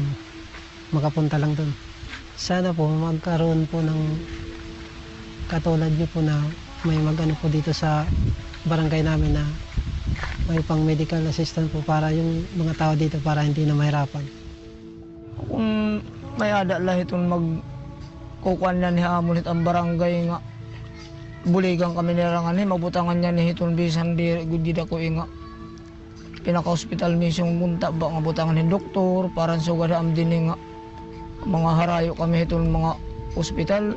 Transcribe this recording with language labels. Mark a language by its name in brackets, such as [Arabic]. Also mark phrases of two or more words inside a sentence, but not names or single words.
[Filipino] Makapunta lang doon. Sana po magkaroon po ng katulad niyo po na may mag-ano po dito sa barangay namin na may pang medical assistant po para yung mga tao dito para hindi na mahirapan. [Waray] Kung may ada lah itong magkukuan na ni Amulit ang barangay nga buligan kami nilangan ni mabutangan niya ni itong bisan di gudida ko nga pinaka-hospital misyong munta ba nga butangan ni doktor para sugada am din nga mga harayo kami itong mga ospital.